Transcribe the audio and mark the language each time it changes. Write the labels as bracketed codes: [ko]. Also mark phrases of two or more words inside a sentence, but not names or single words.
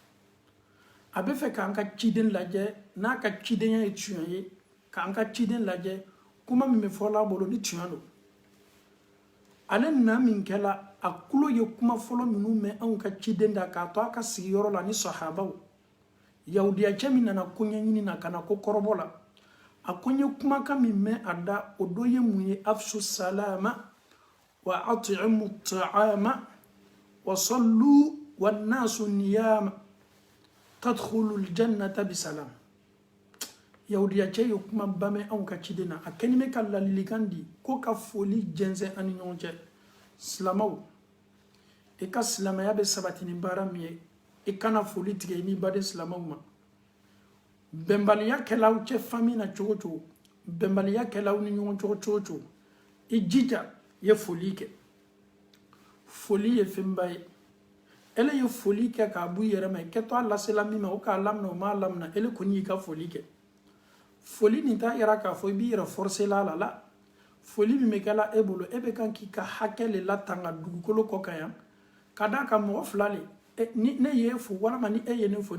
[bm] a bɛ fɛ k'an ka ciden lajɛ n'a ka cidenya ye tiɲɛ ye k'an ka ciden lajɛ kuma min bɛ fɔla a bolo ni tiɲɛ don ale na min kɛla a kulo ye kuma fɔlɔ minnu mɛn anw ka ciden da k'a to a ka sigiyɔrɔ la ni sahabaw yahudiya cɛ min nana koɲɛ ɲini na ka na ko kɔrɔbɔ la a ko n ye kumakan min mɛn a da o dɔ ye mun ye [ar] أفشوا السلام وأطعموا الطعام وصلوا والناس نيام تدخلوا الجنة بسلام [bm] yahudiya cɛ ye kuma ba mɛn anw ka ciden na a kɛni bɛ ka ladilikan di ko ka foli jɛnsɛn an ni ɲɔgɔn cɛ silamaw i ka silamaya bɛ sabati ni baara min ye i kana foli tigɛ i n'i baden silamaw ma bɛnbaliya kɛlaw cɛ fami na cogo cogo bɛnbaliya kɛlaw ni ɲɔgɔn cogo cogo i jija ye foli kɛ foli ye fɛnba ye ele ye foli kɛ k'a bɔ i yɛrɛ ma i kɛtɔ a lasela min ma o k'a lamina o m'a lamina ele kɔni y'i ka foli kɛ foli nin t'a yɛrɛ k'a fɔ i b'i yɛrɛ forcela la la foli min bɛ kɛla e bolo e bɛ kan k'i ka hakɛ le latanga dugukolo kɔ kan yan ka d'a kan mɔgɔ fila le ni ne ye fo walama ni e ye ne fo ni